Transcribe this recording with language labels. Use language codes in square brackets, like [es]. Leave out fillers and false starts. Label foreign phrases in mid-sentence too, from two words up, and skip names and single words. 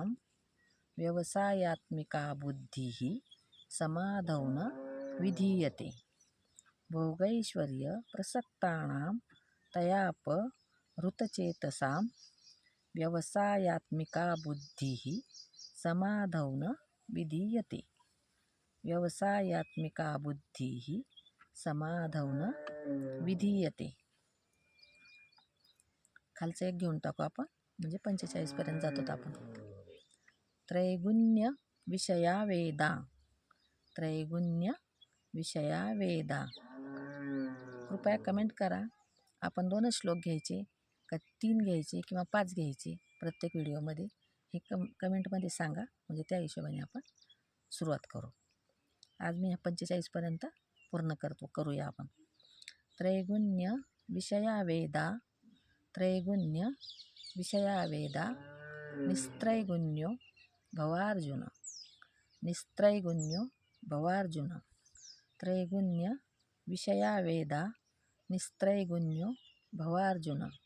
[sa] व्यवसायात्मिका बुद्धिः समाधौ न विधीयते. भोगैश्वर्य प्रसक्तानां तयापहृत चेतसां. व्यवसायात्मिका बुद्धिः समाधौ न विधीयते. [mr] खालचं एक घेऊन टाकू आपण, म्हणजे 45पर्यंत जातो आपण. [sa] त्रैगुण्य विषया वेदा. [mr] कृपया कमेंट करा, आपण 2च श्लोक घ्यायचे का 3 घ्यायचे किंवा 5 घ्यायचे प्रत्येक व्हिडिओमध्ये, हे कमेंटमध्ये सांगा. म्हणजे त्या हिशोबाने आपण सुरुवात करू. आज मी 45पर्यंत पूर्ण करूया आपण. [sa] त्रैगुण्य विषया वेदा निस्त्रैगुण्यो भवार्जुन. त्रैगुण्य विषया वेदा निस्त्रैगुण्यो भवार्जुन.